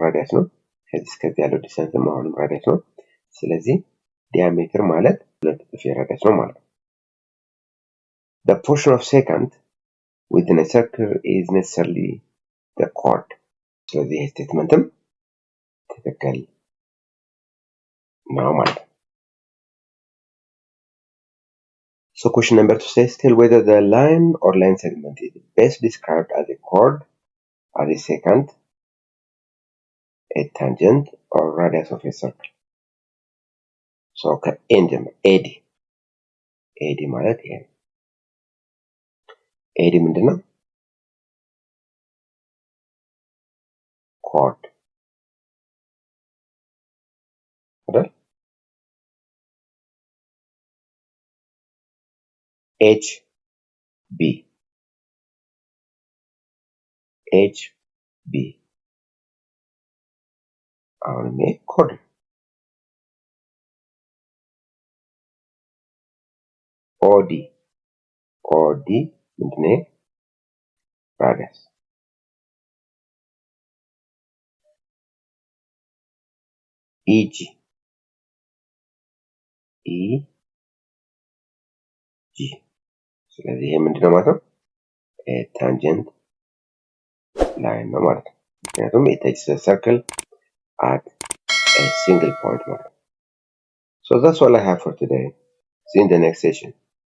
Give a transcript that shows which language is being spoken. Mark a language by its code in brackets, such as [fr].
[am] ራዲየስ ነው። ከዚህ እስከዚህ ያለው ዲስታንስ አሁንም ራዲየስ ነው። ስለዚህ ዲያሜትር ማለት ሁለት እጥፍ የራዲየስ ነው ማለት ነው። [en] The portion of secant within a circle is necessarily the chord. [am] ስለዚህ ይህ ስቴትመንትም ትክክል ነው ማለት ነው። [en] So question number 2 says, tell whether the line or line segment is best described as a chord, as a secant, a tangent, or radius of a circle. So AD. [am] AD ማለት ይሄ ነው። AD ምንድነው? chord አይደል? HB HB አሁንም ይሄ ኮርድ ነው። OD ምንድነው? ራዲየስ EG ስለዚህ ይሄ ምንድነው ማለት ነው? ታንጀንት ላይን ነው ማለት ነው። ምክንያቱም [en] it takes a circle at a single point [am] ማለት ነው። [en] So that's all I have for today. See you in the next session.